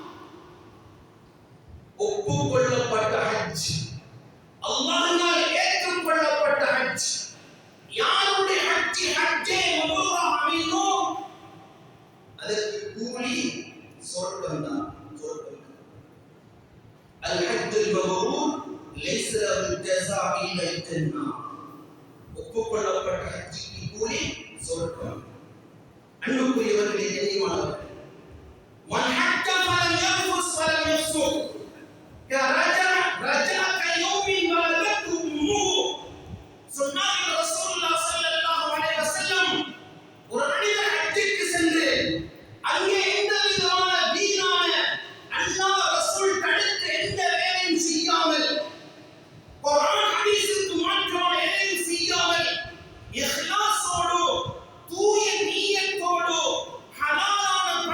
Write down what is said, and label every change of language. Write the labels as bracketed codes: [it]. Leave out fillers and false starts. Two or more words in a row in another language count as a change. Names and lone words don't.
[ta] ஒப்புக்கொள்ளப்பட்ட ஹஜ், அல்லாஹ்வால் ஏற்றுக்கொள்ளப்பட்ட ஹஜ், யாருடைய ஹஜ்ஜே மப்ரூரா அமையுமோ அதற்கு கூலி சொர்க்கம் தான். [ar] الحج المبرور ليس له الجزاء الا الجنه. [ta] ஒப்புக்கொள்ளப்பட்ட ஹஜ்ஜுக்கு கூலி சொர்க்கம். அன்புக்குரியவர்களே, கண்ணியமானவர்களே, [ar] من حج فلم يرفث ولم يفسق رجع كيوم ولدته امه. [ta] சொன்னார்கள் ரசூலுல்லாஹ் [ar] صلى الله عليه وسلم, [ta] ஒரு மனிதர் ஹஜ்ஜுக்கு சென்று அங்கே எந்த விதமான வீணான அல்லாஹ் ரசூல் தடுத்த எந்த வேலையும் செய்யாமல், குர்ஆன் ஹதீஸுக்கு மாற்றமான எதையும் செய்யாமல், இஹ்லாஸோடு தூய நிய்யத்தோடு ஹலாலான